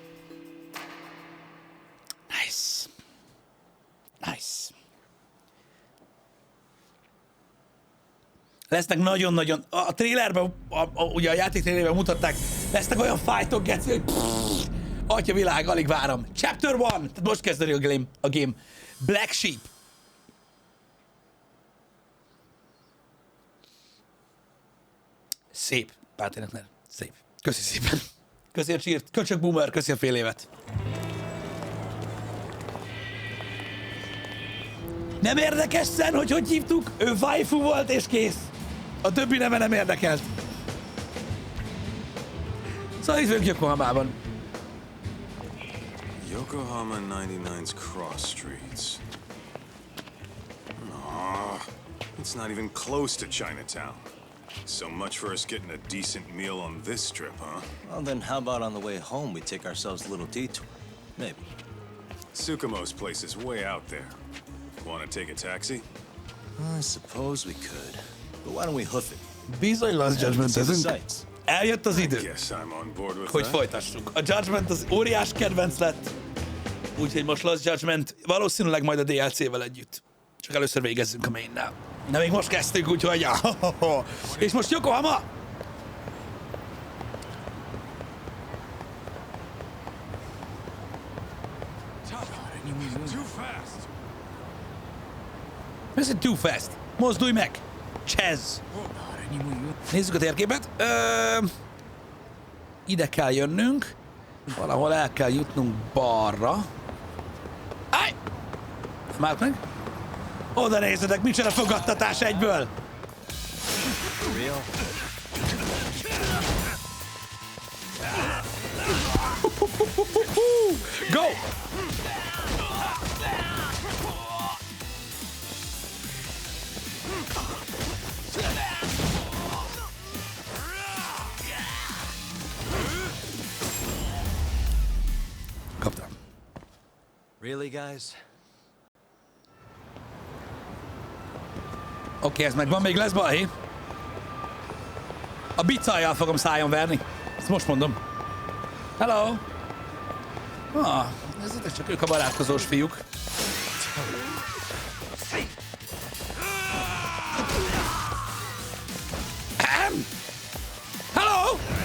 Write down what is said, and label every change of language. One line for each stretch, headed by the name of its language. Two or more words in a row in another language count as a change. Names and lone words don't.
English: Nice. Nice.
Hungarian: Lesznek nagyon-nagyon... A trailerben, ugye a játék trailerben mutatták, lesznek olyan fightok, geci, hogy atya világ, alig várom. Chapter 1! Tehát most kezdődik a game. Black Sheep. Szép. Párténetlen. Szép. Köszi szépen. Köszi a csírt. Köcsök boomer, köszi a fél évet. Nem érdekes szen, hogy hívtuk? Ő waifu volt és kész. A többi neve nem érdekelt. Szóval itt vagyunk Yokohamában.
English: Yokohama 99's cross streets. Aw, it's not even close to Chinatown. So much for us getting a decent meal on this strip, huh? Well, then how about on the way home we take ourselves a little detour? Maybe. Tsukumo's place is way out there. Want to take a taxi? I suppose we could. But why don't we hoof it?
Hungarian: Bizony Lost Judgment-ezünk. Eljött az idő, hogy folytassuk. A Judgment az óriás kedvenc lett, úgyhogy most Lost Judgment valószínűleg majd a DLC-vel együtt. Csak először végezzünk a mainnál. De még most kezdtük, úgyhogy... És most Yokohama! Ez egy
English: too fast.
Hungarian: Mozdulj meg! Csez! Nézzük a térképet. Ide kell jönnünk. Valahol el kell jutnunk balra. Állj! Már meg? Oda nézzetek, micsoda fogadtatás egyből! Go! Kaptam. Really, guys? Oké, ez megvan, még lesz balhé. A bicajjal fogom szájon verni. Ezt most mondom. Hello! Ez csak ők a barátkozós fiúk. Hello!